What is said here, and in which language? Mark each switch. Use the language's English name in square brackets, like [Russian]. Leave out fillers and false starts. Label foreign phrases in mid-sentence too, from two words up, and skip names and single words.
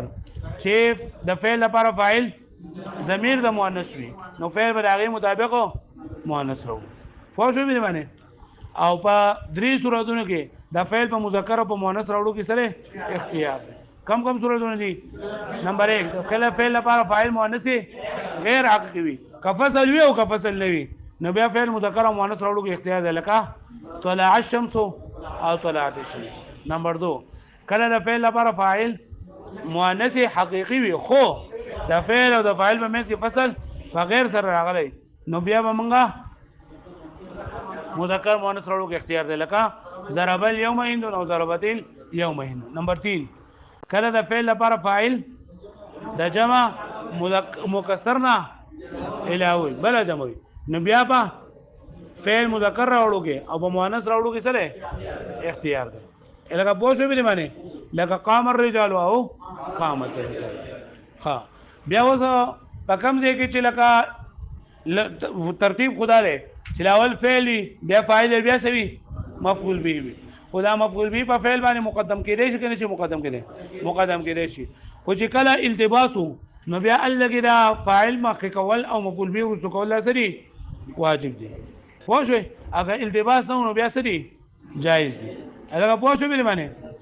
[Pashto] چې د فعل لپاره فاعل ضمیر د مؤنث وي نو فعل به د هغې مطابق مؤنث راوړو پوه شوې دې باندې او په درې صورتونو کې د فعل په مذکر او په مؤنث راوړو کې سره اختیار دی کم صورتونه دي نمبر 1 کله فعل لپاره فاعل مؤنث غیر حقیقي وي که فصل وي او که فصل نه وي نو بیا فعل مذکر او مؤنث راوړو کې اختیار دی لکه [Arabic] طلع الشمس [Pashto] او [Arabic] طلعت الشمس [Pashto] نمبر 2 کله د فعل لپاره فاعل مؤنث حقیقي وي خو د فعل او د فاعل په منځ کې فصل بغیر سره راغلی نو بیا به موږ مذکر مؤنث راوړو کې اختیار دی لکه [Arabic] ضرب اليوم هند [Pashto] او [Arabic] ضربت اليوم هند [Pashto] نمبر 3 کله د فعل لپاره فاعل د جمع مکسر نه علاوه بل جمع نو بیا په فعل مذکر راوړو کې او په مؤنث راوړو کې سره اختیار دی لکه پوه شوې به معنی لکه [Arabic] قام الرجال [Pashto] او [Arabic] قامت الرجال [Pashto] ها بیا اوس په کوم ځای کې چې لکه ترتیب خدا دی چې اول فعل بیا فاعل بیا سوي مفعول به وي خدا مفعول به په فعل باندې مقدم کېدی شي کنه چې مقدم کېدی شي خو چې کله التباس نو بیا الګی دا فاعل مخکې کول او مفعول به وروسته کول سری واجب دي پوه شوې اگر التباس نه نو بیا سری جایز دي اگر پوه شوې به معنی